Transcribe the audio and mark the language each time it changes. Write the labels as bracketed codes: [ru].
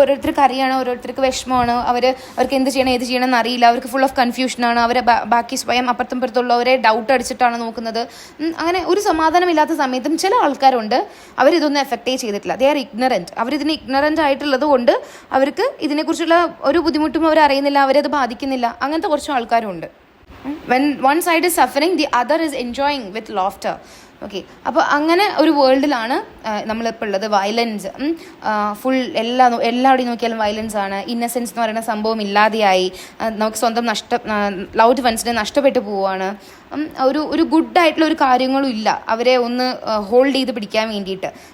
[ml] ഓരോരുത്തർക്ക് അറിയണം, ഓരോരുത്തർക്ക് വിഷമമാണ്, അവർക്ക് എന്ത് ചെയ്യണം ഏത് ചെയ്യണം എന്നറിയില്ല, അവർക്ക് ഫുൾ ഓഫ് കൺഫ്യൂഷനാണ്, അവരെ ബാക്കി സ്വയം അപ്പുറത്തും പുറത്തുള്ളവരെ ഡൗട്ട് അടിച്ചിട്ടാണ് നോക്കുന്നത്. അങ്ങനെ ഒരു സമാധാനമില്ലാത്ത സമയത്തും ചില ആൾക്കാരുണ്ട് അവരിതൊന്നും എഫക്റ്റേ ചെയ്തിട്ടില്ല. [en] They are ignorant. [ml] അവരിതിന് ഇഗ്നറൻ്റ് ആയിട്ടുള്ളത് കൊണ്ട് അവർക്ക് ഇതിനെക്കുറിച്ചുള്ള ഒരു ബുദ്ധിമുട്ടും അവർ അറിയുന്നില്ല, അവരത് ബാധിക്കുന്നില്ല. അങ്ങനത്തെ കുറച്ച് ആൾക്കാരുണ്ട്. [en] When one side is suffering, the other is enjoying with laughter. [ml] Okay, അപ്പോൾ അങ്ങനെ ഒരു വേൾഡിലാണ് നമ്മളിപ്പോൾ ഉള്ളത്. വയലൻസ് ഫുൾ എല്ലാവിടെയും നോക്കിയാലും വയലൻസ് ആണ്. ഇന്നസെൻസ് എന്ന് പറയുന്ന സംഭവം ഇല്ലാതെയായി. നമുക്ക് സ്വന്തം ലൗഡ് വൺസിനെ നഷ്ടപ്പെട്ടു പോവുകയാണ്. ഒരു ഗുഡായിട്ടുള്ള ഒരു കാര്യങ്ങളും ഇല്ല അവരെ ഒന്ന് ഹോൾഡ് ചെയ്ത് പിടിക്കാൻ വേണ്ടിയിട്ട്.